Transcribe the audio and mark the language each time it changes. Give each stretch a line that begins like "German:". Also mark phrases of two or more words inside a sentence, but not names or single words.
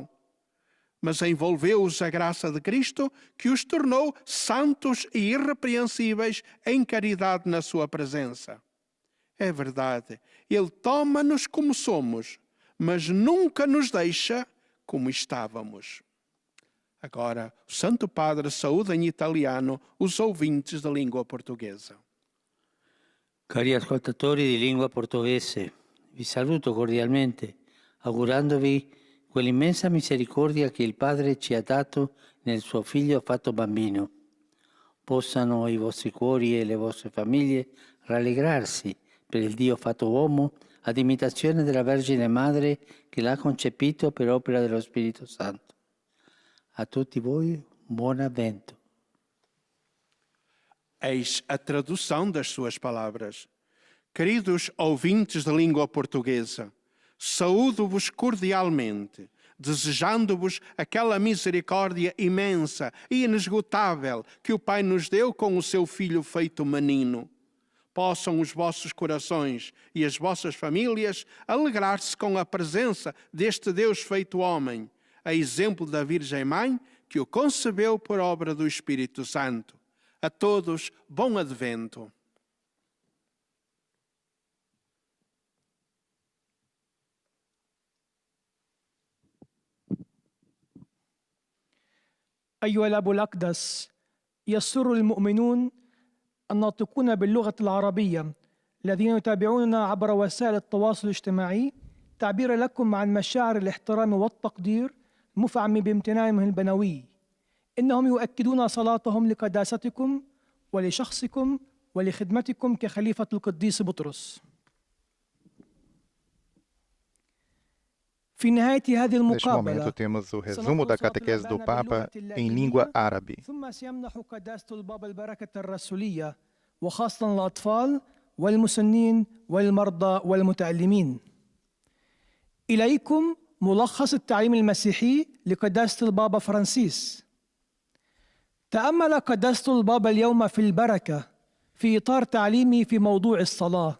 Portuguese: Mas envolveu-os a graça de Cristo, que os tornou santos e irrepreensíveis em caridade na sua presença. É verdade, Ele toma-nos como somos, mas nunca nos deixa como estávamos. Agora, o Santo Padre saúda em italiano os ouvintes da língua portuguesa.
Italian: Cari ascoltatori di lingua portoghese, vi saluto cordialmente, augurandovi quell'immensa misericordia che il Padre ci ha dato nel suo Figlio fatto bambino. Possano i vostri cuori e le vostre famiglie rallegrarsi per il Dio fatto uomo ad imitazione della Vergine Madre che l'ha concepito per opera dello Spirito Santo. A tutti voi, buon avvento.
Portuguese: Eis a tradução das suas palavras. Queridos ouvintes da língua portuguesa, saúdo-vos cordialmente, desejando-vos aquela misericórdia imensa e inesgotável que o Pai nos deu com o seu Filho feito menino. Possam os vossos corações e as vossas famílias alegrar-se com a presença deste Deus feito homem, a exemplo da Virgem Mãe que o concebeu por obra do Espírito Santo. A todos, bom advento.
Arabic: أيها الأب الأقدس، يسر المؤمنون الناطقون باللغة العربية الذين يتابعوننا عبر وسائل التواصل الاجتماعي تعبير لكم عن مشاعر الاحترام والتقدير المفعم بامتنانهم البنوي. إنهم يؤكدون صلاتهم لقداستكم ولشخصكم ولخدمتكم كخليفة القديس بطرس. في نهاية هذه المقابلة
Portuguese: Neste momento temos o resumo da catequese do Papa em língua árabe.
Arabic: ثم سيمنح قداسة البابا البركة الرسولية وخاصة الأطفال والمسنين والمرضى والمتألمين. إليكم ملخص التعليم المسيحي لقداسة البابا فرانسيس. تأمل قداسة البابا اليوم في البركة في إطار تعليمه في موضوع الصلاة.